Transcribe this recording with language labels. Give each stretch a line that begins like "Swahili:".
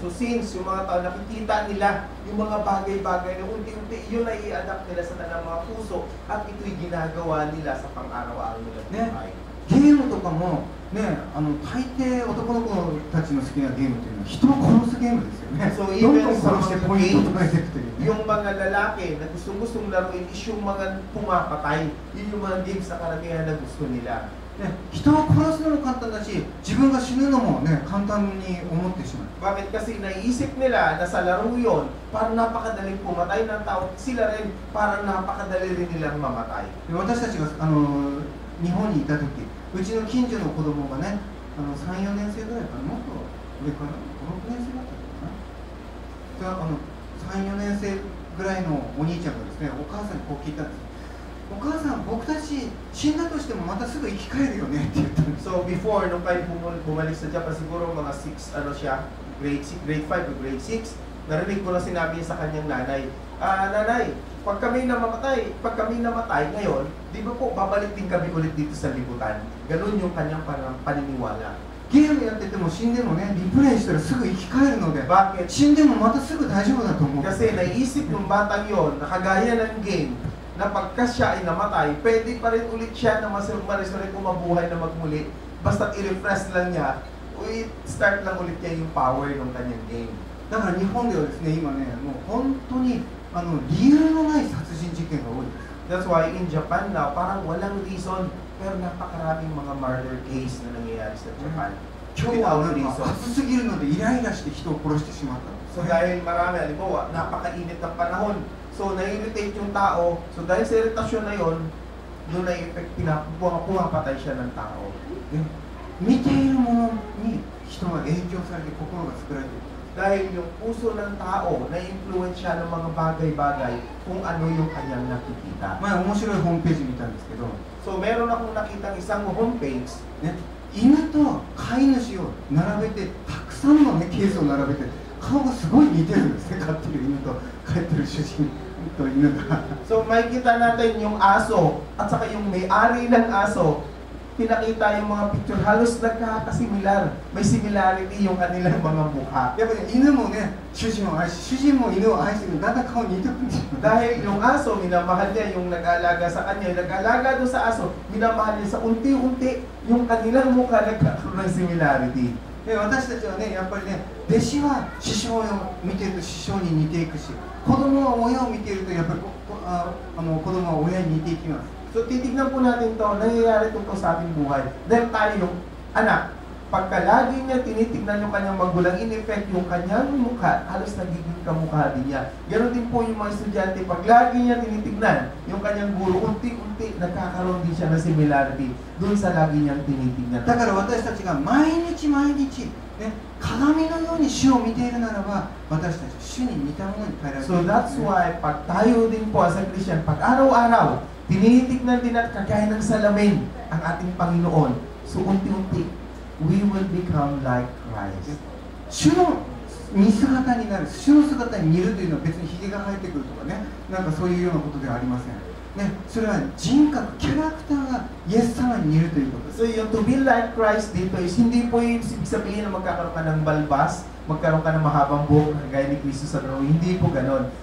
Filipino: so since yung mga tao nakikita nila yung mga bagay-bagay na unti-unti yun ay i-adapt nila sa kanilang mga puso at ito'y ginagawa nila sa pang-araw-araw nila buhay.
Japanese: ゲームとかもね大抵男の子たちの好きなゲームというのは人を殺すゲームですよね。 So どん
English: even
Japanese: どん
Filipino: sa
Japanese: 殺してポイントを取られていくというね。
Filipino: yung mga lalaki na gustong-gustong laruin is yung mga pumapatay. Yun yung mga games na karamihan na gusto nila.
Japanese: ね、人を殺すのも簡単だし自分が死ぬのもね簡単に思ってしまう。
Filipino: Bakit? Kasi naiisip nila na sa laro yun, parang napakadaling pumatay ng tao. Sila rin, parang napakadali rin nilang mamatay.
Japanese: で私たちが日本にいた時うちの近所の子供がね3、4年生ぐらいかなもっと上かな5、6年生だったかな3、4年生ぐらいのお兄ちゃんがですねお母さんにこう聞いたんです。お母さん僕たち死んだとしてもまたすぐ生き返るよねって言ったんです。
Filipino: So before, nung kayo bumalik sa Japan, siguro mga 6, grade 5 o grade 6, narinig ko na sinabi niya sa kanyang nanay, nanay, pag kami namatay ngayon, di ba po babalik din kami ulit dito sa libutan? Ganun yung kanyang paniniwala.
Japanese: ゲームやってても死んでもねリプレイしたらすぐ生き返るので
Filipino: Bakit?
Japanese: 死んでもまたすぐ大丈夫だと思う。
Filipino: Kasi naisip ng batang yon, nakagaya ng game, na pagka siya ay namatay, pwede pa rin ulit siya na ma-resurrect o mabuhay na magmuli. Basta i-refresh lang niya, start lang ulit niya yung power ng kanyang game.
Japanese: だから日本ではですね今ねもう本当に理由のない殺人事件が多いです。
English: That's why in Japan now,
Filipino: parang walang reason, pero napakaraming mga murder case na nangyayari sa Japan.
Japanese: 今日はなんか暑すぎるのでイライラして人を殺してしまった。
Filipino: So dahil marami, halimbawa, napakainit ng panahon, so na-irritate yung tao, so dahil sa irritasyon na yon, doon na-effect, pumapatay siya ng tao.
Japanese: ね見ているものに人が影響されて心が作られている。
Filipino: Dahil yung puso ng tao, na-influence siya ng mga bagay-bagay kung ano yung kanyang nakikita.
Japanese: 前面白いホームページ見たんですけど、
Filipino: So meron akong nakitang isang homepage,
Japanese: ね、犬と飼い主を並べてたくさんの、ね、ケースを並べて顔がすごい似てるんですね飼ってる犬と飼ってる主人と犬が。
Filipino: so makikita natin yung aso at saka yung may-ari ng aso, pinakita yung mga picture, halos nagkakasimilar. May similarity yung kanilang mga mukha.
Japanese: やっぱり犬もね主人を愛し主人も犬を愛してるだんだん顔似てくるんですよ。
Filipino: Dahil yung aso, minamahal niya yung nag-aalaga sa kanya, yung nag-aalaga doon sa aso, minamahal niya sa unti-unti yung kanilang mukha nagkakaroon ng similarity.
Japanese: で私たちはねやっぱりね弟子は師匠を見てると師匠に似ていくし子供は親を見ているとやっぱり子供は親に似ていきます。
Filipino: So titignan po natin to, nangyayari to sa ating buhay. Dahil tayo yung anak, pagka lagi niya tinitignan yung kanyang magulang, in effect yung kanyang mukha, halos nagiging kamukha din niya. Ganon din po yung mga estudyante, pag lagi niya tinitignan yung kanyang guro, unti-unti nagkakaroon din siya ng similarity doon sa lagi niyang tinitignan.
Japanese: だから私たちが毎日毎日、ね、鏡のように主を見ているならば私たち主に似たものに変えられている
Filipino: So that's why pag tayo din po
English: as a Christian,
Filipino: pag araw-araw, tinitignan din at kagaya ng salamin ang ating Panginoon.
English: So
Filipino: unti-unti,
English: we will become like Christ.
Japanese: 主の似姿になる、主の姿に似るというのは別にひげが生えてくるとかね、なんかそういうようなことではありません。ね、それは人格、キャラクターがイエス様に似るということです。
Filipino: So yung
English: to be like Christ
Filipino: dito is hindi po yung ibig sabihin na magkakaroon ka ng balbas, magkaroon ka ng mahabang buhok gaya ni Cristo sa drawing. Hindi po ganon.